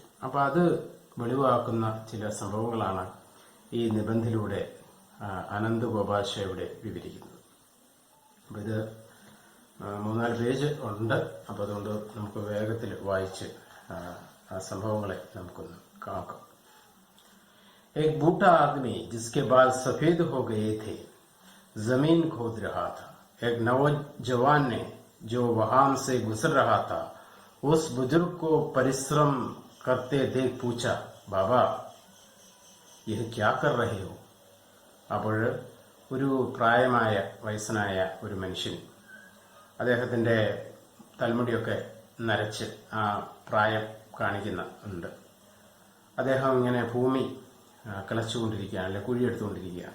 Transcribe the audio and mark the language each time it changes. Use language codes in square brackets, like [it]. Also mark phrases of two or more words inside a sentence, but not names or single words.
[ml] അപ്പം അത് വെളിവാക്കുന്ന ചില സംഭവങ്ങളാണ് ഈ നിബന്ധയിലൂടെ അനന്ത് ഗോപാൽ ഷെവ്ഡെ വിവരിക്കുന്നത്. അപ്പം ഇത് 3-4 പേജ് ഉണ്ട്. അപ്പം അതുകൊണ്ട് നമുക്ക് വേഗത്തിൽ വായിച്ച് ആ സംഭവങ്ങളെ നമുക്കൊന്ന് കാണാം. [hi] एक बूढ़ा आदमी जिसके बाल सफेद हो गए थे जमीन खोद रहा था. एक नौजवान ने जो वहां से गुजर रहा था उस बुजुर्ग को परिश्रम करते देख पूछा, बाबा यह क्या कर रहे हो? [ml] അപ്പോൾ ഒരു പ്രായമായ വയസ്സനായ ഒരു മനുഷ്യൻ അദ്ദേഹത്തിന്റെ തലമുടിയൊക്കെ നരച്ച് ആ പ്രായം കാണിക്കുന്നുണ്ട്. അദ്ദേഹം ഇങ്ങനെ ഭൂമി കിളച്ചുകൊണ്ടിരിക്കുകയാണ്, അല്ലെ കുഴിയെടുത്തുകൊണ്ടിരിക്കുകയാണ്.